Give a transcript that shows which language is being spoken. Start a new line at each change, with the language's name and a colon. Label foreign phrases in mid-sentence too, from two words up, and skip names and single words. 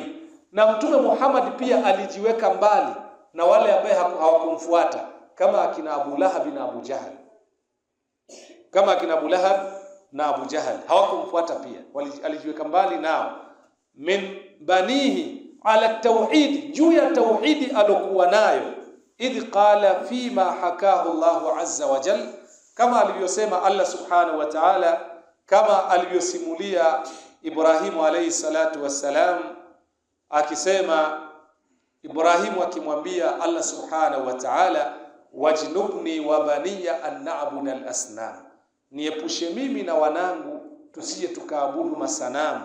Swahili: Na Mtume Muhammad pia alijiweka mbali na wale ambaye hawakumfuata, kama akina Abu Lahab na Abu Jahal. Kama akina Abu Lahab na Abu Jahal hawakumfuata pia, alijiweka mbali nao.
Arabic: من بنيه على التوحيد,
Swahili: juu ya tauhidi alokuwa nayo.
Arabic: إذ قال فيما حكاه الله عز وجل,
Swahili: kama alivyosema Allah
Arabic: سبحانه وتعالى,
Swahili: kama alivyosimulia Ibrahimu
Arabic: عليه الصلاة والسلام,
Swahili: akisema Ibrahimu akimwambia Allah
Arabic: سبحانه وتعالى, واجنبني وبني أن نعبد الأصنام,
Swahili: niepushe mimi na wanangu tusije tukaabudu masanamu.